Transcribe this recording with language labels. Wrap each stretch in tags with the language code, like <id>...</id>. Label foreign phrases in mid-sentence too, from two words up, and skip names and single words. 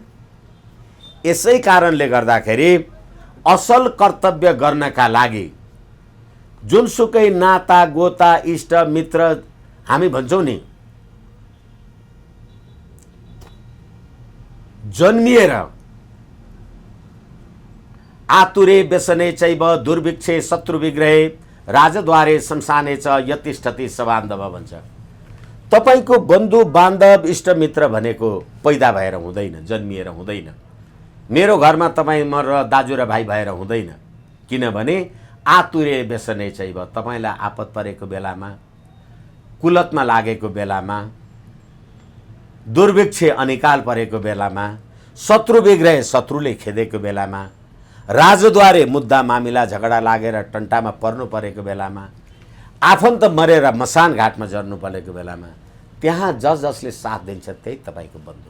<ne>यसै कारणले गर्दाखेरि असल कर्तव्य गर्नका लागि जुनसुकै नाता गोता, इष्ट मित्र हामी भन्छौँ नि, जन्मिएर</ne> <sa>आतुरे व्यसने चैव दुर्भिक्षे शत्रु विग्रहे राजद्वारे शमशाने च यतिष्ठति सबान्धव</sa> <ne>भन्छ। तपाईँको बन्धु बान्धव इष्टमित्र भनेको पैदा भएर हुँदैन, जन्मिएर हुँदैन। मेरो घरमा तपाईँ म र दाजु र भाइ भएर हुँदैन।</ne> <sa>किनभने आतुरे व्यसने चैव,</sa> <ne>तपाईँलाई आपत परेको बेलामा, कुलतमा लागेको बेलामा, दुर्भिक्षे अनिकाल परेको बेलामा, शत्रु विग्रह, शत्रुले खेदेको बेलामा, राजद्वारे मुद्दा मामिला झगडा लागेर टन्टामा पर्नु परेको बेलामा, आफन्त मरेर मसान घाटमा झर्नु परेको बेलामा, त्यहाँ जसले साथ दिन्छ त्यही तपाईँको बन्धु।</ne>